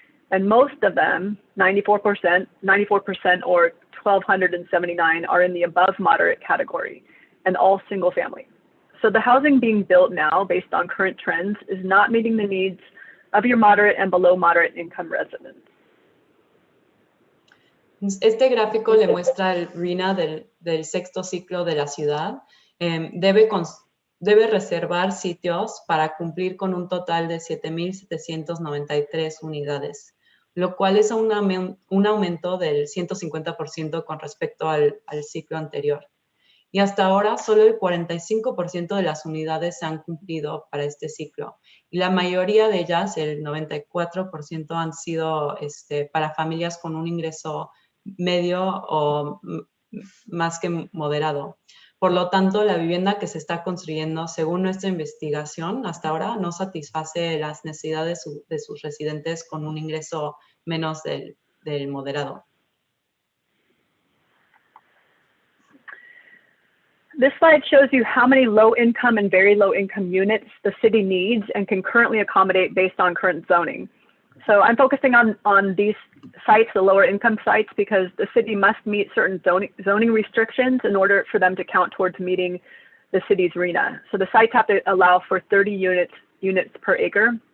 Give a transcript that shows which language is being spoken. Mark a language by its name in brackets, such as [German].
[English] And most of them, 94% or 1,279 are in the above moderate category and all single family. So the housing being built now based on current trends is not meeting the needs of your moderate and below moderate income residents. [Spanish] Este gráfico le muestra el RHNA del 6º ciclo de la ciudad. Debe reservar sitios para cumplir con un total de 7,793 unidades, lo cual es un aumento del 150% con respecto al ciclo anterior. Y hasta ahora, solo el 45% de las unidades se han cumplido para este ciclo. Y la mayoría de ellas, el 94%, han sido para familias con un ingreso medio o más que moderado. Por lo tanto, la vivienda que se está construyendo, según nuestra investigación, hasta ahora no satisface las necesidades de sus residentes con un ingreso menos del moderado. [English] This slide shows you how many low-income and very low-income units the city needs and can currently accommodate based on current zoning. So I'm focusing on these sites, the lower-income sites, because the city must meet certain zoning restrictions in order for them to count towards meeting the city's RHNA. So the sites have to allow for 30 units per acre.